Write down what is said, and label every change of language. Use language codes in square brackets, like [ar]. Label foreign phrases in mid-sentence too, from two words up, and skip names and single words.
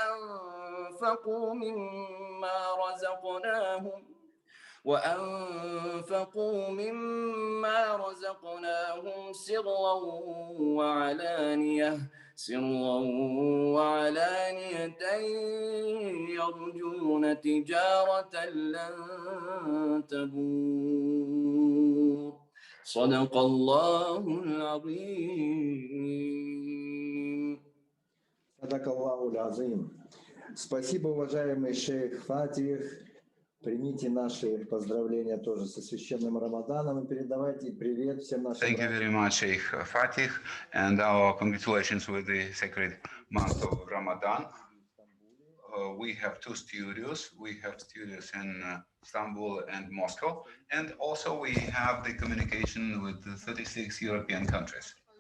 [ar] وأنفقوا مما رزقناهم سرا وعلانية يرجون تجارة لن تبور صدق الله العظيم. صدق الله العظيم. [ru] Спасибо, уважаемый шейх Фатих. Примите наши поздравления тоже со священным Рамаданом и передавайте привет всем нашим. [en] Thank you very much, Sheikh Fatih, and our congratulations with the sacred month of Ramadan. We have two studios. We have studios in Istanbul and Moscow, and also we have the communication with the 36 European countries.